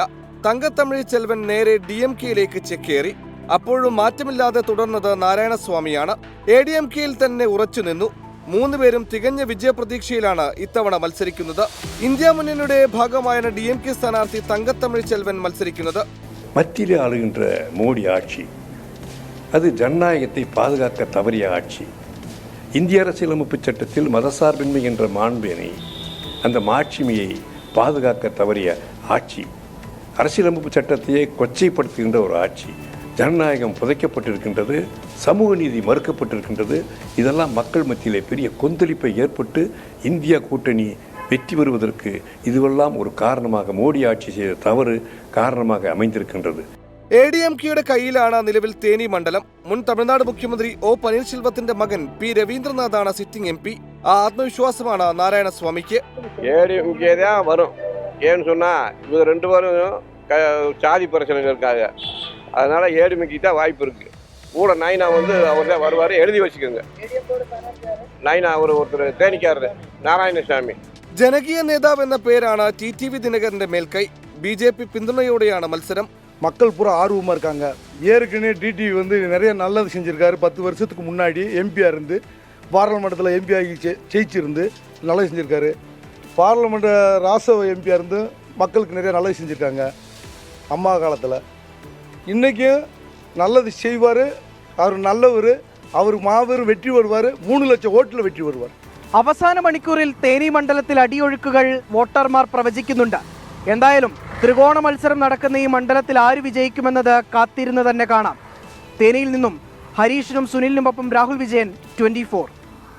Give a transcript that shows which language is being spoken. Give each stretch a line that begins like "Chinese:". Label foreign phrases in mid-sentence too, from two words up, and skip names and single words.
Malayalam: തങ്കത്തമിഴ് ചെൽവൻ നേരെ DMKയിലേക്ക് ചെക്കേറി. അപ്പോഴും മാറ്റമില്ലാതെ തുടർന്നത് നാരായണസ്വാമിയാണ്. ADMKയിൽ തന്നെ ഉറച്ചു നിന്നു. 3 പേരും തികഞ്ഞ വിജയപ്രതീക്ഷയിലാണ് ഇത്തവണ മത്സരിക്കുന്നത്. ഇന്ത്യ മുന്നണിയുടെ ഭാഗമായ DMK സ്ഥാനാർത്ഥി തങ്കത്തമിഴ് ചെൽവൻ മത്സരിക്കുന്നത്.
Tamil: மத்தியில் ஆளுகின்ற மோடி ஆட்சி அது ஜனநாயகத்தை பாதுகாக்க தவறிய ஆட்சி. இந்திய அரசியலமைப்பு சட்டத்தில் மதசார்பின்மை என்ற மாண்பினை அந்த மாட்சிமையை பாதுகாக்க தவறிய ஆட்சி. அரசியலமைப்பு சட்டத்தையே கொச்சைப்படுத்துகின்ற ஒரு ஆட்சி. ஜனநாயகம் புதைக்கப்பட்டிருக்கின்றது, சமூக நீதி மறுக்கப்பட்டிருக்கின்றது. இதெல்லாம் மக்கள் மத்தியிலே பெரிய கொந்தளிப்பை ஏற்பட்டு இந்தியா கூட்டணி வெற்றி பெறுவதற்கு இதுவெல்லாம் ஒரு காரணமாக மோடி ஆட்சி செய்த தவறு காரணமாக அமைந்திருக்கின்றது.
Malayalam: ADMKയുടെ കയ്യിലാണ് നിലവിൽ തേനി മണ്ഡലം. മുൻ തമിഴ്നാട് മുഖ്യമന്ത്രി O പനീർശെൽവത്തിന്റെ മകൻ P രവീന്ദ്രനാഥാണ് സിറ്റിംഗ് MP. ആ ആത്മവിശ്വാസമാണ് നാരായണസ്വാമിക്ക്.
Tamil: ADMK தான் வரும். ஏன்னு சொன்னா இவங்க 2 பேரும் சாதி பிரச்சனைகள் இருக்காங்க. அதனால ADMK தான் வாய்ப்பு இருக்கு. கூட நைனா அவர் தான் வருவார், எழுதி வச்சுக்கோங்க.
Malayalam: നൈന ഒരുത്തർ തേനിക്കാരൻ നാരായണസ്വാമി. ജനകീയ നേതാവ് എന്ന പേരാണ് TTV ദിനകരന്റെ മേൽക്കൈ. BJP പിന്തുണയോടെയാണ് മത്സരം.
Tamil: மக்கள் பூரா ஆர்வமாக இருக்காங்க. ஏற்கனவே டிடிவி நிறைய நல்லது செஞ்சுருக்காரு. 10 வருஷத்துக்கு முன்னாடி எம்பியாக இருந்து பாராளுமன்றத்தில் MP ஆகி ஜெயிச்சிருந்து நல்லது செஞ்சுருக்காரு. பார்லமெண்ட் ராசவ எம்பியாக இருந்து மக்களுக்கு நிறைய நல்லது செஞ்சுருக்காங்க அம்மா காலத்தில். இன்றைக்கும் நல்லது செய்வார். அவர் நல்லவர். அவர் மாபெரும் வெற்றி வருவார். 3 லட்சம் ஓட்டில் வெற்றி வருவார்.
Malayalam: അവസാന മണിക്കൂറിൽ തേനി മണ്ഡലത്തിൽ അടിയൊഴുക്കുകൾ വോട്ടർമാർ പ്രവചിക്കുന്നുണ്ട്. എന്തായാലും ത്രികോണ മത്സരം നടക്കുന്ന ഈ മണ്ഡലത്തിൽ ആര് വിജയിക്കുമെന്നത് കാത്തിരുന്ന് തന്നെ കാണാം. തേനിയിൽ നിന്നും ഹരീഷിനും സുനിലിനുമൊപ്പം രാഹുൽ വിജയൻ, 24.